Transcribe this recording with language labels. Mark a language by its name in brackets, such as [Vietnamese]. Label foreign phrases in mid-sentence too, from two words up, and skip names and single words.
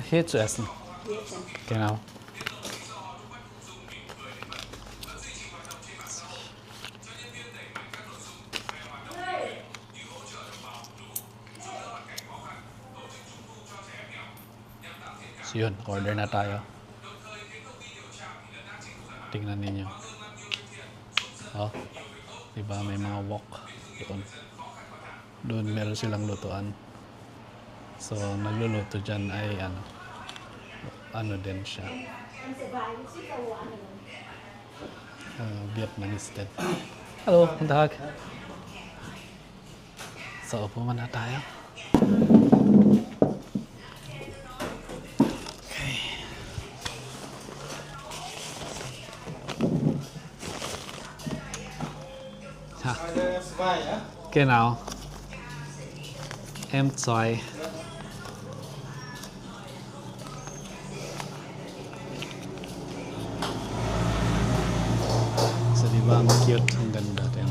[German] Hier zu essen, Hier schon. [Filipino] genau. So yun, order na tayo. Tingnan ninyo. Oh, diba may mga wok doon. Doon meron silang lutuan. So, nagluluto dyan ay ano din siya. Vietnamese din. [English] Hello, [German] guten Tag. So, [Filipino] upo muna tayo. [German] Genau. [Filipino] M2. So, di ba ang cute? Ang ganda.